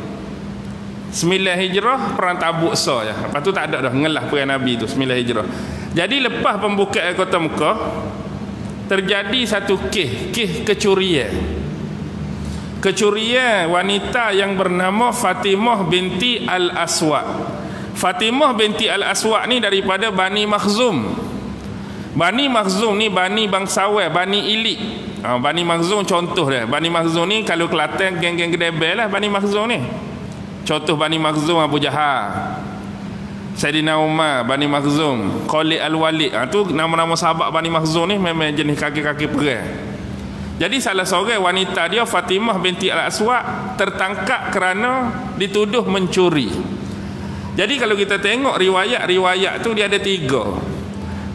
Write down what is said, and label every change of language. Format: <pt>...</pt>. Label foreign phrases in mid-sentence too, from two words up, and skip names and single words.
<ms>9 Hijrah perang Tabuk saja. Lepas tu tak ada dah ngelah perang Nabi tu 9 Hijrah. Jadi lepas pembukaan kota Mekah terjadi satu kes kecurian. Kecurian wanita yang bernama Fatimah binti Al-Aswad. Fatimah binti Al-Aswad ni daripada Bani Makhzum. Bani Makhzum ni Bani bangsawan, Bani elit. Bani Makhzum contoh dia. Bani Makhzum ni kalau Kelantan geng-geng Kedai lah Bani Makhzum ni. Contoh Bani Makhzum Abu Jahal, Sayyidina Umar, Bani Makhzum, Khalid Al-Walid. Tu nama-nama sahabat Bani Makhzum ni memang jenis kaki-kaki perang. Jadi salah seorang wanita dia Fatimah binti Al-Aswad tertangkap kerana dituduh mencuri. Jadi kalau kita tengok riwayat tu dia ada 3.</ms>